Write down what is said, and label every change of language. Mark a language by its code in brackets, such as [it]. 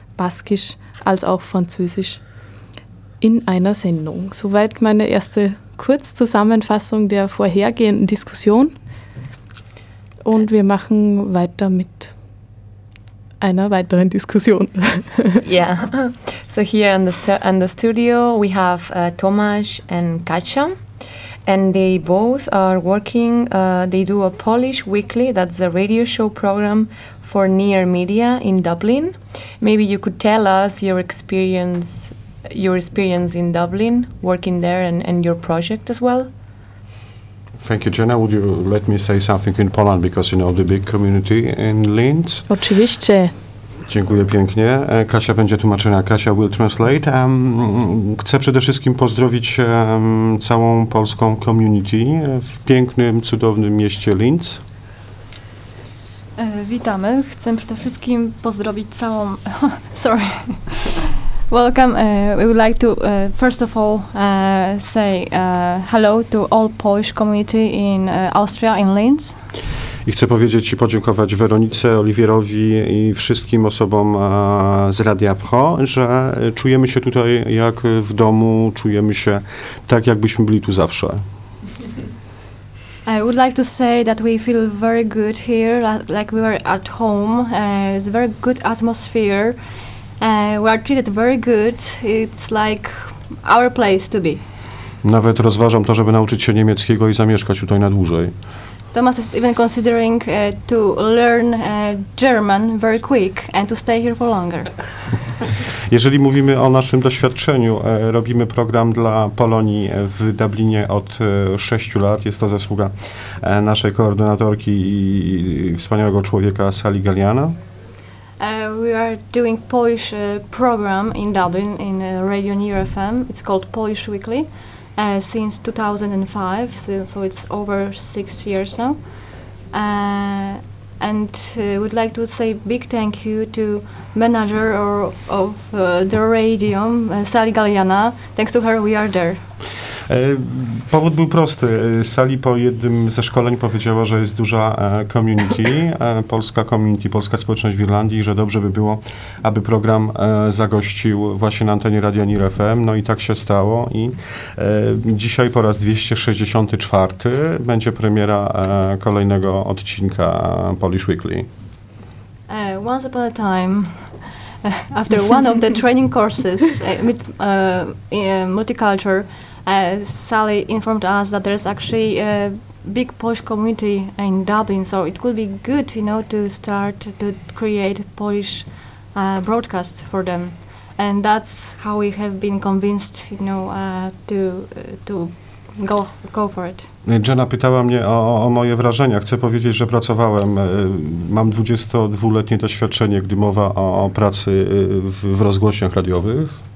[de] Baskisch als auch Französisch in einer Sendung. Soweit meine erste Kurzzusammenfassung der vorhergehenden Diskussion. Und wir machen weiter mit einer weiteren Diskussion. [en] Yeah. So here in the studio we have Tomasz and Kasia. And they both are working, they do a Polish Weekly, that's a radio show program for Near Media in Dublin. Maybe you could tell us your experience in Dublin, working there and your project as well. Thank you, Jenna. Would you let me say something in Poland, because you know the big community in Linz? [pl] Oczywiście. Dziękuję pięknie. Kasia będzie tłumaczona. [en] Kasia will translate. [pl] Chcę przede wszystkim pozdrowić całą polską community w pięknym, cudownym mieście Linz. Witamy. Chcę przede wszystkim pozdrowić całą... [en] Sorry. Welcome. We would like to first of all say hello to all Polish community in Austria, in Linz. [pl] I chcę powiedzieć i podziękować Weronice, Oliwierowi i wszystkim osobom z Radia Wcho, że czujemy się tutaj jak w domu, czujemy się tak, jakbyśmy byli tu zawsze. [en] I would like to say that we feel very good here, like we were at home. It's a very good atmosphere. We are treated very good. It's like our place to be. [pl] Nawet rozważam to, żeby nauczyć się niemieckiego i zamieszkać tutaj na dłużej. [en] Thomas is even considering to learn German very quick and to stay here for longer. [pl] Jeżeli mówimy o naszym doświadczeniu, robimy program dla Polonii w Dublinie od 6 lat. Jest to zasługa naszej koordynatorki i wspaniałego człowieka Sally Galliana. [en] We are doing Polish program in Dublin in Radio Near FM. It's called Polish Weekly. Since 2005, so it's over 6 years now. And we'd like to say big thank you to manager of the radio, Sally Galliana. Thanks to her, we are there. [pl] Powód był prosty. Sally po jednym ze szkoleń powiedziała, że jest duża community, polska community, polska społeczność w Irlandii, że dobrze by było, aby program zagościł właśnie na antenie Radia Near FM. No i tak się stało i dzisiaj po raz 264 będzie premiera kolejnego odcinka Polish Weekly. [en] Once upon a time. After one of the training courses with Multiculture, Sally informed us that there's actually a big Polish community in Dublin, so it could be good, you know, to start to create Polish broadcast for them. And that's how we have been convinced, you know, to go for it. [pl] Jenna pytała mnie o moje wrażenia. Chcę powiedzieć, że pracowałem, mam 22-letnie doświadczenie, gdy mowa o pracy w rozgłośniach radiowych.